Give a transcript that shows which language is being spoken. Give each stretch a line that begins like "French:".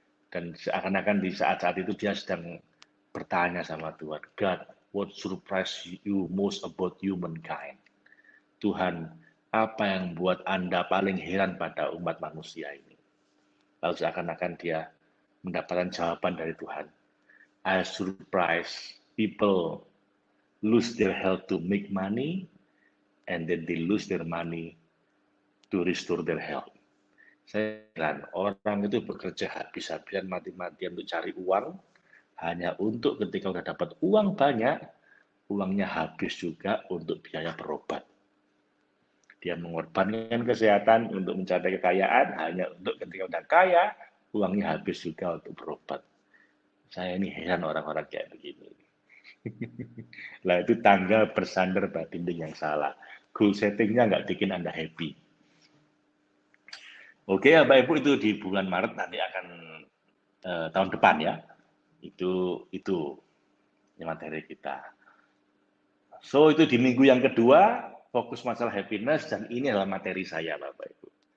Indonesian: Dan seakan-akan di saat-saat itu dia sedang bertanya sama Tuhan,
English: God, what surprise you most about humankind?
Indonesian: Tuhan, apa yang buat Anda paling heran pada umat manusia ini? Lalu seakan-akan dia mendapatkan jawaban dari Tuhan.
English: I surprise people lose their health to make money, and then they lose their money to restore their health.
Indonesian: Saya heran, orang itu bekerja habis-habisan mati-matian untuk cari uang, hanya untuk ketika udah dapat uang banyak, uangnya habis juga untuk biaya berobat. Dia mengorbankan kesehatan untuk mencapai kekayaan, hanya untuk ketika udah kaya, uangnya habis juga untuk berobat. Saya ini heran orang-orang kayak begini. Lah itu tangga bersandar pada dinding yang salah. Goal settingnya nggak bikin Anda happy. Oke, Bapak Ibu, itu di bulan Maret nanti akan tahun depan ya. Itu materi kita. So itu di minggu yang kedua fokus masalah happiness dan ini adalah materi saya Bapak Ibu.